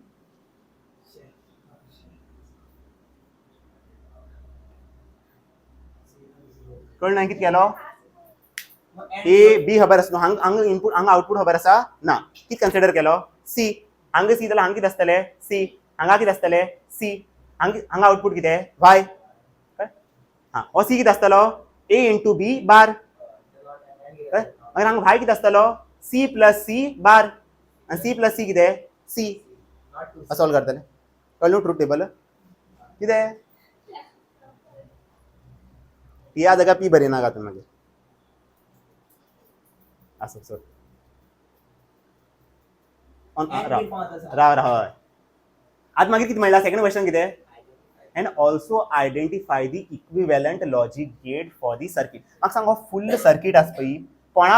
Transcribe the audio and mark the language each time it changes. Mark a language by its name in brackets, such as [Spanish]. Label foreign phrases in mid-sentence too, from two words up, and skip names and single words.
[Konkani] कळना कितें केलो ए बी खबर आसा न्हू हांगा इनपूट हांगा आउटपूट खबर आसा ना कितें कन्सिडर केलो सी हांगा सी जाल्यार हांगा कितें आसतलें सी हांगा कितें आसतलें सी हांगा आउटपूट कितें वाय हां हो सी कितें आसतलो [English] A into B bar [Konkani] मागीर हांगा वाय कितें आसतलो [English] C plus C bar [Konkani] आनी [English] C plus C [Konkani] कितें सी सॉल्व करतले कळ्ळें न्हू [English] truth table [Konkani] कितें ह्या जाग्यार पी बरी नाका तुमी मागीर असो सर राव राव हय आतां मागीर कितें म्हणलां [English] second question [Konkani] कितें [English] and also identify the equivalent logic gate for the circuit [Konkani] म्हाका सांग हो [English] full circuit [Konkani] आसा पळय कोणा